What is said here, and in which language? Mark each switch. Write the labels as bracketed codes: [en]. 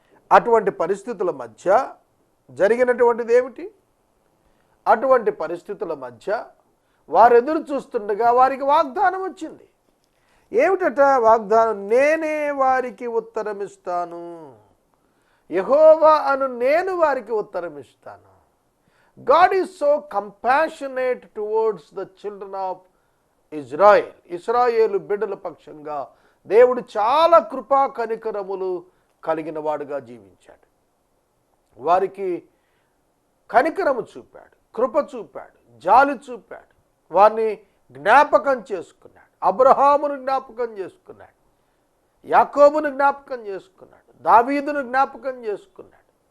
[te] అటువంటి పరిస్థితుల మధ్య జరిగినటువంటిది ఏమిటి? అటువంటి పరిస్థితుల మధ్య వారు ఎదురు చూస్తుండగా వారికి వాగ్దానం వచ్చింది. ఏమిటట వాగ్దానం? నేనే వారికి ఉత్తరమిస్తాను, యెహోవా అను నేను వారికి ఉత్తరమిస్తాను. [en] God is so compassionate towards the children of Israel. [te] ఇశ్రాయేలు బిడ్డల పక్షంగా దేవుడు చాలా కృపా కనికరములు కలిగిన వాడుగా జీవించాడు. వారికి కనికరము చూపాడు, కృప చూపాడు, జాలి చూపాడు. వారిని జ్ఞాపకం చేసుకున్నాడు. అబ్రహామును జ్ఞాపకం చేసుకున్నాడు, యాకోబును జ్ఞాపకం చేసుకున్నాడు, దావీదును జ్ఞాపకం చేసుకున్నాడు.